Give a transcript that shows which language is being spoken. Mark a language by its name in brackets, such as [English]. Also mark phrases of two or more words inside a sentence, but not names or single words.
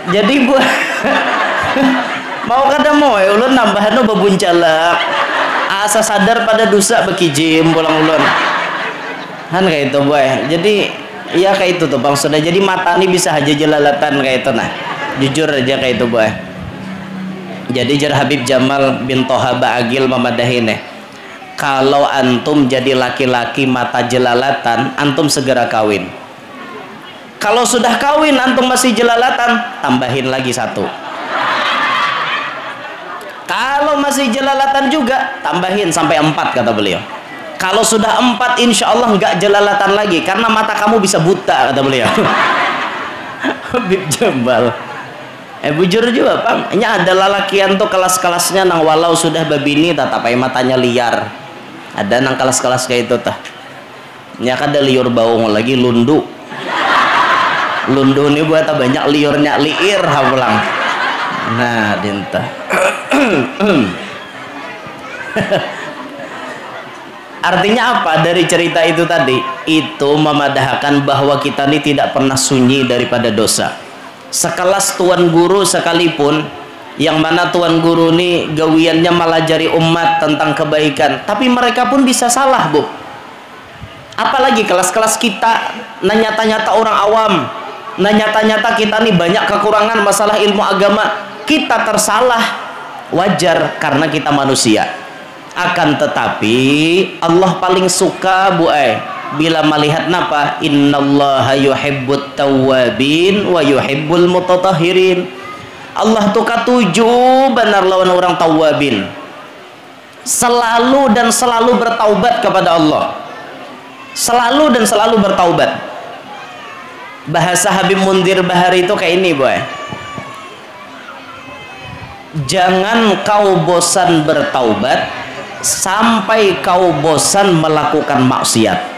[Banjar] Jadi buat mau kada mau ulun nambahan bebuncalak asa sadar pada dosa bekijim pulang ulun kan kayak itu boy. Jadi iya kayak itu tuh bang sudah. Jadi mata ini bisa aja jelalatan kayak itu nah, jujur aja kayak itu boy. Jadi jar Habib Jamal bin Toha Ba'agil memadahin kalau antum jadi laki-laki mata jelalatan, antum segera kawin. [Indonesian] Kalau sudah kawin antum masih jelalatan, tambahin lagi 1. Kalau masih jelalatan juga, tambahin sampai 4 kata beliau. Kalau sudah 4 [Arabic] إن شاء الله [Indonesian] nggak jelalatan lagi karena mata kamu bisa buta kata beliau. [Banjar] Habib Jamal bujur juga bang, ini ada lalakian tuh kelas-kelasnya nang walau sudah babini tetapi matanya liar. Ada nang kelas-kelas kayak itu tah. Nya kada liur baung lagi lundu. Lundu ini buat banyak liurnya liir pulang. Nah, dinta. [Indonesian] Artinya apa dari cerita itu tadi? Itu memadahkan bahwa kita ini tidak pernah sunyi daripada dosa. Sekelas tuan guru sekalipun, yang mana tuan guru ini gawiannya melajari umat tentang kebaikan, tapi mereka pun bisa salah bu. Apalagi kelas-kelas kita nyata-nyata orang awam, nyata-nyata kita nih banyak kekurangan masalah ilmu agama, kita tersalah. Wajar karena kita manusia. Akan tetapi Allah paling suka bu bila melihat napa, [Arabic] إن الله يحب التوابين ويحب المتطهرين. [Banjar] Allah tuh katuju benar lawan orang tawwabin, [Indonesian] selalu dan selalu bertaubat kepada Allah, selalu dan selalu bertaubat. Bahasa Habib Mundir Bahari itu kayak ini boy, jangan kau bosan bertaubat sampai kau bosan melakukan maksiat.